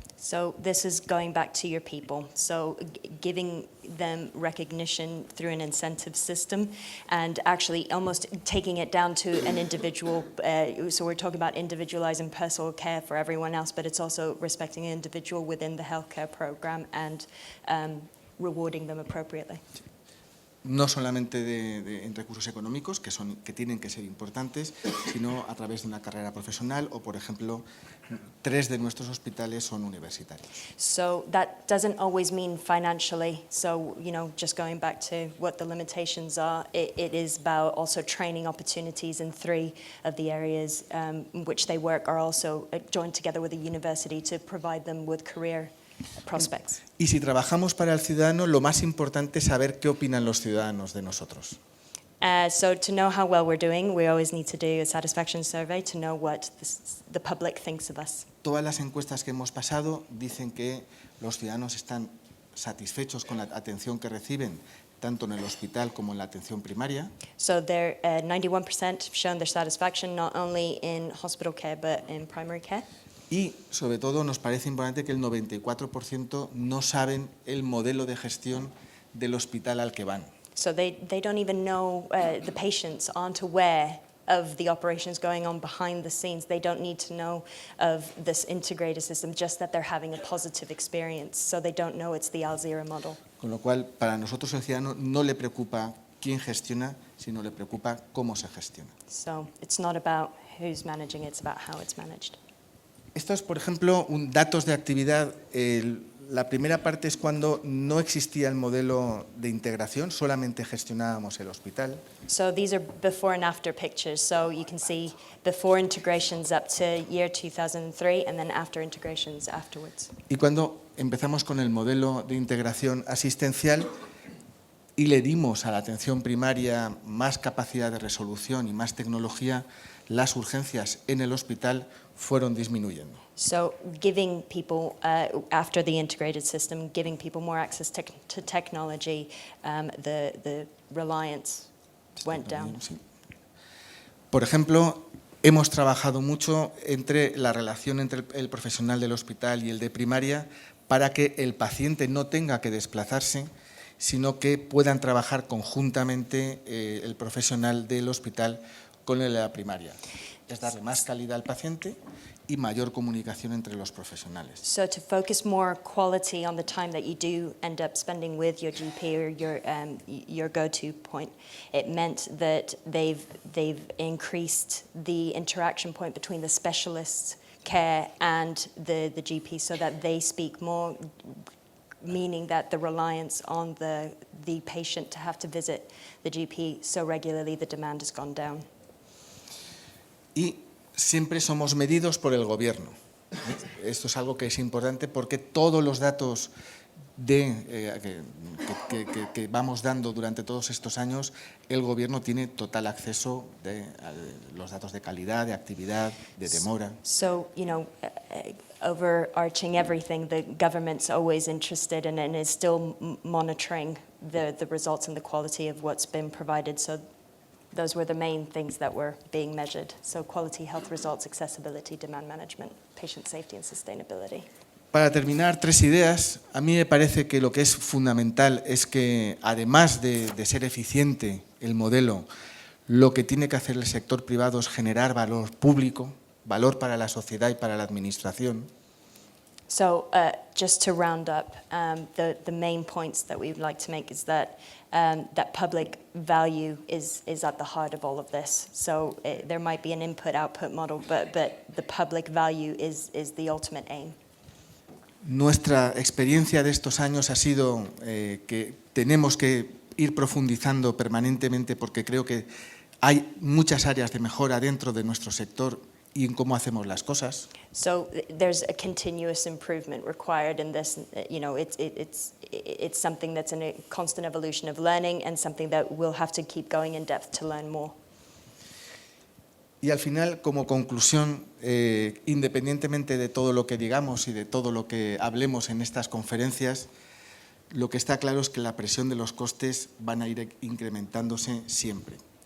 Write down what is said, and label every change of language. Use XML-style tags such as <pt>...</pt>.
<en>So this is going back to your people. So giving them recognition through an incentive system and actually almost taking it down to an individual. So we're talking about individualizing personal care for everyone else, but it's also respecting an individual within the healthcare program and rewarding them appropriately.</en> <es>No solamente en recursos económicos, que tienen que ser importantes, sino a través de una carrera profesional o, por ejemplo, 3 de nuestros hospitales son universitarios.</es> <en>So that doesn't always mean financially. So, just going back to what the limitations are, it is about also training opportunities in 3 of the areas in which they work are also joined together with a university to provide them with career prospects.</en> <es>Y si trabajamos para el ciudadano, lo más importante es saber qué opinan los ciudadanos de nosotros.</es> <en>So to know how well we're doing, we always need to do a satisfaction survey to know what the public thinks of us.</en> <es>Todas las encuestas que hemos pasado dicen que los ciudadanos están satisfechos con la atención que reciben, tanto en el hospital como en la atención primaria.</es> <en>So 91% have shown their satisfaction not only in hospital care but in primary care.</en> <es>Y, sobre todo, nos parece importante que el 94% no saben el modelo de gestión del hospital al que van.</es> <en>So they don't even know, the patients aren't aware of the operations going on behind the scenes. They don't need to know of this integrated system, just that they're having a positive experience. So they don't know it's the Alzira model.</en> <es>Con lo cual, para nosotros el ciudadano no le preocupa quién gestiona, sino le preocupa cómo se gestiona.</es> <en>So it's not about who's managing, it's about how it's managed.</en> <es>Esto es, por ejemplo, datos de actividad. La primera parte es cuando no existía el modelo de integración, solamente gestionábamos el hospital.</es> <en>So these are before and after pictures. So you can see before integrations up to year 2003 and then after integrations afterwards.</en> <es>Y cuando empezamos con el modelo de integración asistencial y le dimos a la atención primaria más capacidad de resolución y más tecnología, las urgencias en el hospital fueron disminuyendo.</es> <en>So giving people, after the integrated system, giving people more access to technology, the reliance went down.</en> <es>Sí. Por ejemplo, hemos trabajado mucho entre la relación entre el profesional del hospital y el de primaria para que el paciente no tenga que desplazarse, sino que puedan trabajar conjuntamente el profesional del hospital con el de la primaria. Es darle más calidad al paciente y mayor comunicación entre los profesionales.</es> <en>So to focus more quality on the time that you do end up spending with your GP or your go-to point, it meant that they've increased the interaction point between the specialist care and the GP so that they speak more, meaning that the reliance on the patient to have to visit the GP so regularly, the demand has gone down.</en> <es>Y siempre somos medidos por el gobierno. Esto es algo que es importante porque todos los datos que vamos dando durante todos estos años, el gobierno tiene total acceso a los datos de calidad, de actividad, de demora.</es> <en>So, overarching everything, the government's always interested in and is still monitoring the results and the quality of what's been provided. So those were the main things that were being measured. So quality health results, accessibility, demand management, patient safety and sustainability.</en> <es>Para terminar, 3 ideas. A mí me parece que lo que es fundamental es que, además de ser eficiente el modelo, lo que tiene que hacer el sector privado es generar valor público, valor para la sociedad y para la administración.</es> <en>So just to round up, the main points that we'd like to make is that that public value is at the heart of all of this. So there might be an input-output model, but the public value is the ultimate aim.</en> <es>Nuestra experiencia de estos años ha sido que tenemos que ir profundizando permanentemente porque creo que hay muchas áreas de mejora dentro de nuestro sector y en cómo hacemos las cosas.</es> <en>So there's a continuous improvement required in this. You know, it's something that's in a constant evolution of learning and something that we'll have to keep going in depth to learn more.</en> <es>Y al final, como conclusión, independientemente de todo lo que digamos y de todo lo que hablemos en estas conferencias, lo que está claro es que la presión de los costes van a ir incrementándose siempre.</es>